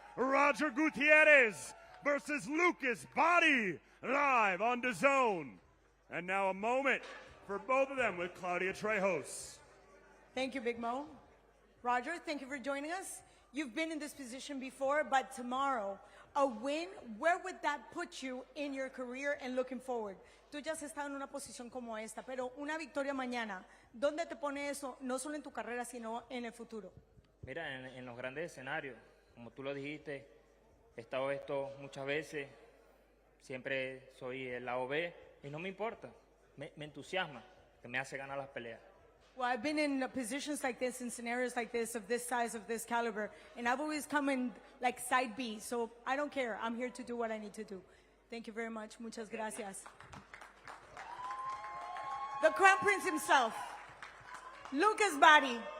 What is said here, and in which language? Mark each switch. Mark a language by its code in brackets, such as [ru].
[en] Roger Gutierrez versus Lucas Body, live on DAZN. And now a moment for both of them with Claudia Trejos. Thank you, Big Mo. Roger, thank you for joining us. You've been in this position before, but tomorrow, a win, where would that put you in your career and looking forward? [es] Tú ya has estado en una posición como esta, pero una victoria mañana, ¿dónde te pone eso, no solo en tu carrera, sino en el futuro? Mira, en los grandes escenarios, como tú lo dijiste, he estado esto muchas veces, siempre soy el lado B, y no me importa, me entusiasma, que me hace ganar las peleas. [en] Well, I've been in positions like this, in scenarios like this, of this size, of this caliber, and I've always come in like side B, so I don't care. I'm here to do what I need to do. Thank you very much. [es] Muchas gracias. [en] The Crown Prince himself, Lucas Body.